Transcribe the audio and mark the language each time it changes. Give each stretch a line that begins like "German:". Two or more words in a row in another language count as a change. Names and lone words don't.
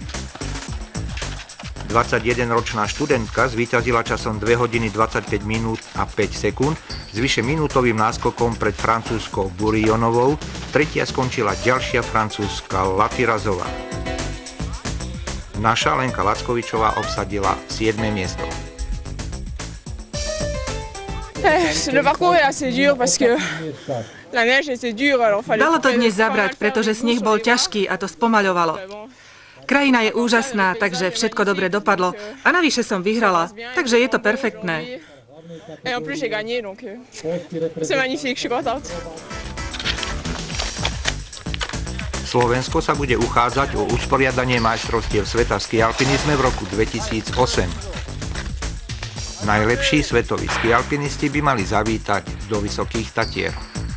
Slovak: 21-ročná študentka zvíťazila časom 2 hodiny 25 minút a 5 sekúnd s vyše minútovým náskokom pred francúzskou Bourillionovou, tretia skončila ďalšia francúzska Latirazová. Naša Lenka Lackovičová obsadila 7. miesto.
French: Le parcours est assez dur parce que la neige était dure, alors fallait...
Slovak: Dalo to dnes zabrať, pretože sneh bol ťažký a to spomaľovalo. Krajina je úžasná, takže všetko dobre dopadlo. A navyše som vyhrala, takže je to perfektné.
French: Et en plus j'ai gagné, donc c'est magnifique, je suis contente.
Slovak: Slovensko sa bude uchádzať o usporiadanie majstrovstiev sveta v skialpinizme v roku 2008. Najlepší svetoví skialpinisti by mali zavítať do Vysokých Tatier.